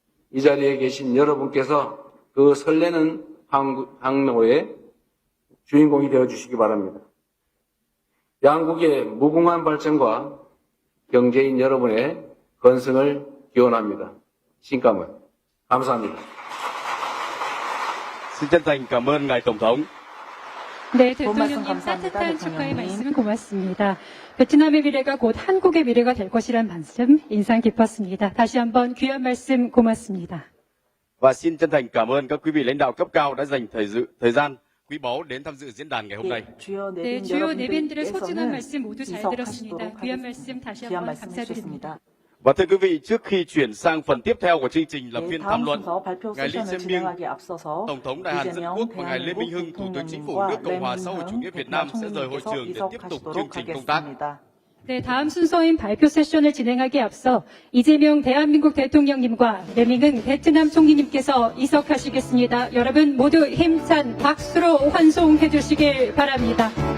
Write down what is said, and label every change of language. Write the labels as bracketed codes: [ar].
[ko] 이 자리에 계신 여러분께서 그 설레는 항로의 주인공이 되어주시기 바랍니다. 양국의 무궁한 발전과 경제인 여러분의 건승을 기원합니다. 신감을 감사합니다. [vi] Xin chân thành cảm ơn ngài tổng thống. [ko] 네, 대통령님 따뜻한 축하의 말씀 고맙습니다. 베트남의 미래가 곧 한국의 미래가 될 것이란 말씀 인상 깊었습니다. 다시 한번 귀한 말씀 고맙습니다. [vi] Và xin chân thành cảm ơn các quý vị lãnh đạo cấp cao đã dành thời gian quý báu đến tham dự diễn đàn ngày hôm nay. [ko] 네, 주요 내빈들의 소중한 말씀 모두 잘 들었습니다. 귀한 말씀 다시 한번 감사드립니다. [vi] Và thưa quý vị, trước khi chuyển sang phần tiếp theo của chương trình là phiên tham luận, ngài Lee Jae-myung, Tổng thống Đại Hàn Dân Quốc và ngài Lê Minh Hưng, Thủ tướng Chính phủ nước Cộng hòa xã hội chủ nghĩa Việt Nam sẽ rời hội trường để tiếp tục chương trình công tác. [ko] 네, 다음 순서인 발표 세션을 진행하기에 앞서 이재명 대한민국 대통령님과 레밍흥 베트남 총리님께서 이석하시겠습니다. 여러분 모두 힘찬 박수로 환송해 주시길 바랍니다.